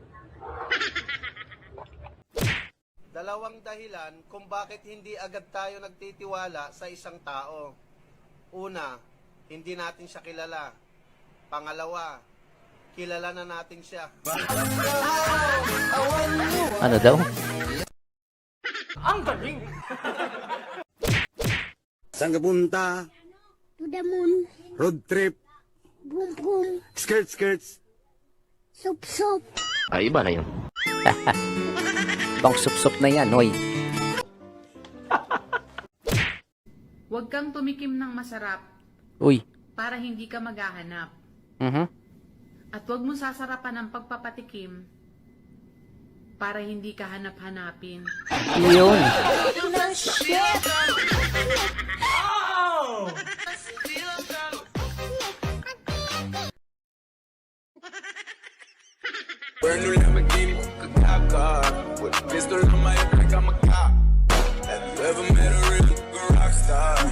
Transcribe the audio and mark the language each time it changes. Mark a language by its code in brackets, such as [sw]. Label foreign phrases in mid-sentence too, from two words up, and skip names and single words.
[tl] Dalawang dahilan kung bakit hindi agad tayo nagtitiwala sa isang tao. Una, hindi natin siya kilala. Pangalawa, kilala na natin siya. Ano daw? Saan ka punta? [en] To the moon. Road trip. Boom boom. Skirts. Sup sup. [tl] Bang sup-sup na yan, hoy. Huwag kang tumikim ng masarap Uy. para hindi ka maghahanap. Mhm. At huwag mo sasarapan ng pagpapatikim para hindi ka hanap-hanapin. Yun. [en] Brand new Lamborghini, a cop car. With a pistol on my hip like I'm a cop. Have you ever met a real rock star?